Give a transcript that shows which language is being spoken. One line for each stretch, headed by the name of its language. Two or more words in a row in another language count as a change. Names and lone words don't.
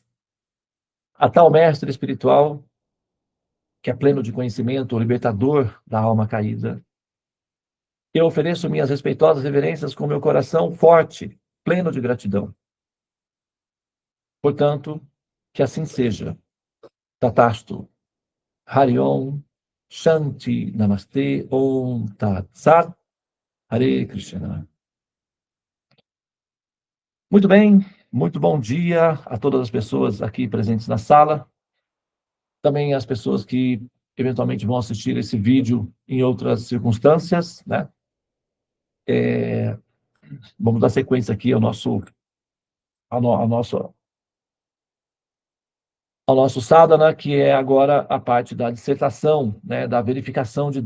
Portuguese: A tal mestre espiritual, que é pleno de conhecimento, o libertador da alma caída, eu ofereço minhas respeitosas reverências com meu coração forte, pleno de gratidão. Portanto, que assim seja.
Sanskrit: तथास्तु। हरि ॐ. शान्ति। नमस्ते। ॐ तत् सत्. हरे कृष्ण.
Portuguese: Muito bem, muito bom dia a todas as pessoas aqui presentes na sala. Também as pessoas que eventualmente vão assistir esse vídeo em outras circunstâncias, né? Vamos dar sequência aqui ao nosso sadhana, que é agora a parte da dissertação, né, da verificação de